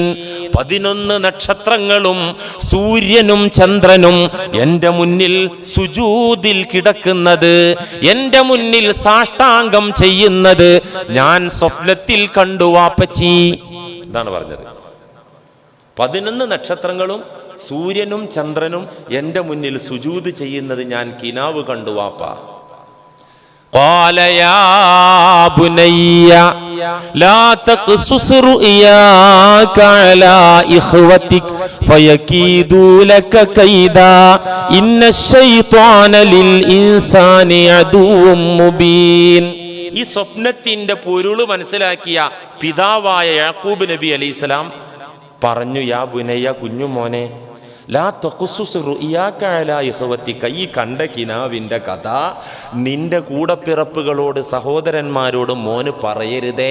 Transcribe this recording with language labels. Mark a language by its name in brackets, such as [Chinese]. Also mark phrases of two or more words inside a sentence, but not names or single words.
[Malayalam] 11 നക്ഷത്രങ്ങളും സൂര്യനും ചന്ദ്രനും എൻ്റെ മുന്നിൽ സുജൂദിൽ കിടക്കുന്നത്, എൻ്റെ മുന്നിൽ സാഷ്ടാംഗം ചെയ്യുന്നത് ഞാൻ സ്വപ്നത്തിൽ കണ്ടു വാപ്പച്ചി. എന്താണ് പറഞ്ഞത്? 11 നക്ഷത്രങ്ങളും സൂര്യനും ചന്ദ്രനും എൻ്റെ മുന്നിൽ സുജൂദ് ചെയ്യുന്നത് ഞാൻ കിനാവ് കണ്ടു വാപ്പ. [Arabic] قال يا بني لا تقصص رؤياك على إخوتك فيكيدوا لك كيدا إن الشيطان للإنسان عدو مبين. [Malayalam] ഈ സ്വപ്നത്തിന്റെ പൊരുൾ മനസ്സിലാക്കിയ പിതാവായ യാക്കൂബ് നബി അലൈഹിസ്സലാം പറഞ്ഞു, [Arabic] يا بني, [Malayalam] കുഞ്ഞുമോനെ, [Arabic] لا تقصص رؤياك على إخوتك, [Malayalam] ഈ കണ്ട കിനാവിൻ്റെ കഥ നിന്റെ കൂടപ്പിറപ്പുകളോട്, സഹോദരന്മാരോട് മോന് പറയരുതേ.